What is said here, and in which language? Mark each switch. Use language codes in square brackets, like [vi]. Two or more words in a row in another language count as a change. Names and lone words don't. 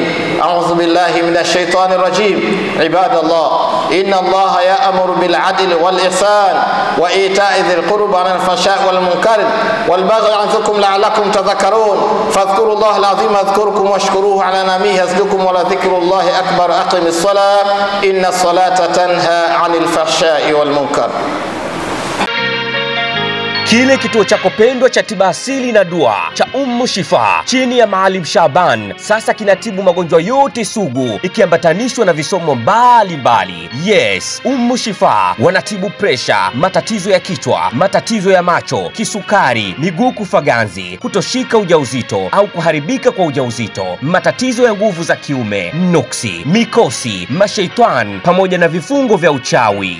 [ar] أعوذ بالله من الشيطان الرجيم. عباد الله، إن الله يأمر بالعدل والإحسان وإيتاء ذي القربى عن الفحشاء والمنكر والبغي يعظكم لعلكم تذكرون. فاذكروا الله العظيم يذكركم واشكروه على نعمه يزدكم ولذكر الله أكبر. أقم الصلاة إن الصلاة تنهى عن الفحشاء والمنكر. [sw] Kile kituo chako pendwa cha tiba asili na dua cha Shifa chini ya Maalim Shaban sasa kinatibu magonjwa yote sugu ikiambatanishwa na visomo mbalimbali. Yes, Shifa wanatibu presha, matatizo ya kichwa, matatizo ya macho, kisukari, miguu kufaganzi, kutoshika ujauzito au kuharibika kwa ujauzito, matatizo ya nguvu za kiume, nuksi, mikosi, mashaitan pamoja na vifungo vya uchawi.